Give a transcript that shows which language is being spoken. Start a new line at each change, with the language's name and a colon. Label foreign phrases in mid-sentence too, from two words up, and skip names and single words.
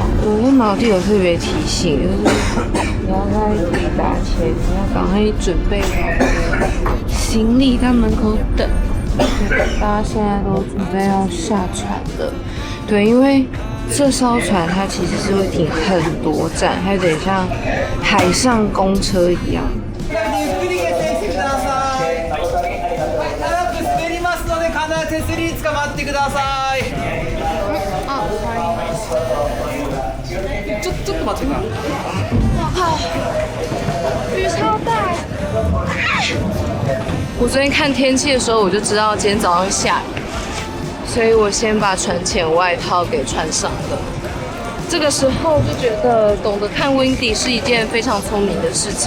Chinese: 我跟毛弟有特别提醒，就是你要在抵达前，你要赶快准备好行李，在门口等。大家现在都准备要下船了。对，因为这艘船它其实是会停很多站，它有点像海上公车一样。
Japanese: ちょっと待ってか。
Chinese: 我靠，雨超大！我昨天看天气的时候，我就知道今天早上会下雨，所以我先把船前外套给穿上了。这个时候就觉得懂得看 Windy 是一件非常聪明的事情。